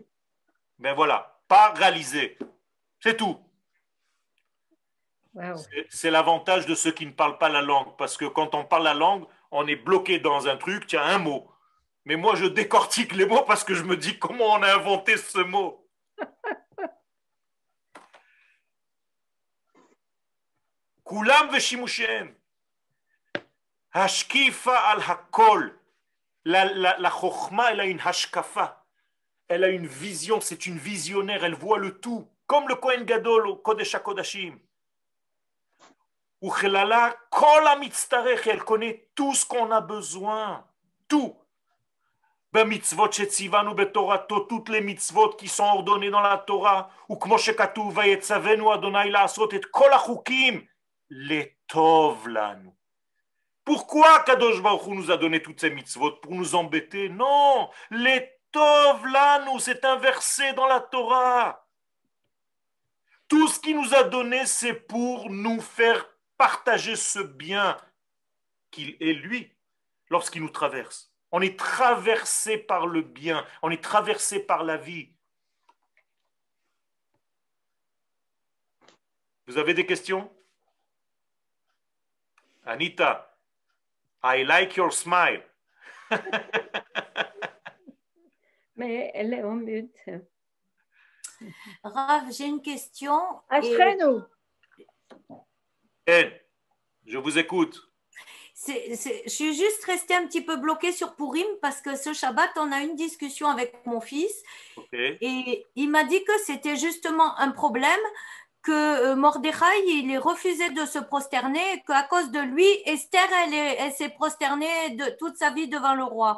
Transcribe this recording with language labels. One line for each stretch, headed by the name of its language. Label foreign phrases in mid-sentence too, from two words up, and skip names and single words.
French: Ben voilà, paralyser. C'est tout. Wow. C'est l'avantage de ceux qui ne parlent pas la langue. Parce que quand on parle la langue, on est bloqué dans un truc, tiens, un mot. Mais moi, je décortique les mots parce que je me dis comment on a inventé ce mot.
Hebrew: כולם ושימושם. השקיפה על הכל.
French: La chokhma, elle a une hashkafa. Elle a une vision, c'est une visionnaire, elle voit le tout. Comme le Kohen Gadol au Kodesh HaKodashim.
Hebrew: וכוללה כל המצטרך,
French: elle connaît tout ce qu'on a besoin. Tout.
Hebrew: במצוות שציוונו בתורתו,
French: toutes les mitzvot qui sont ordonnées dans la Torah.
Hebrew: ו כמו שכתוב ויצונו ה' לעשות את כל החוקים לטוב לנו.
French: Pourquoi
Hebrew: קדוש ברוך הוא
French: nous a donné toutes ces mitzvot? Pour nous embêter? Non, les
Hebrew: טוב לנו,
French: c'est un verset dans la Torah. Tout ce qu'il nous a donné, c'est pour nous faire partager ce bien qu'il est lui lorsqu'il nous traverse. On est traversé par le bien, on est traversé par la vie. Vous avez des questions?
English: Anita, I like your smile.
French: Mais elle est en mute. Rav, j'ai une question. Ashrenu. Je vous écoute. Je suis juste restée un petit peu bloquée sur Purim parce que ce Shabbat, on a une discussion avec mon fils et il m'a dit que c'était justement un problème que Mordechai, il refusait de se prosterner, qu'à cause de lui, Esther, elle s'est prosternée de toute sa vie devant le roi.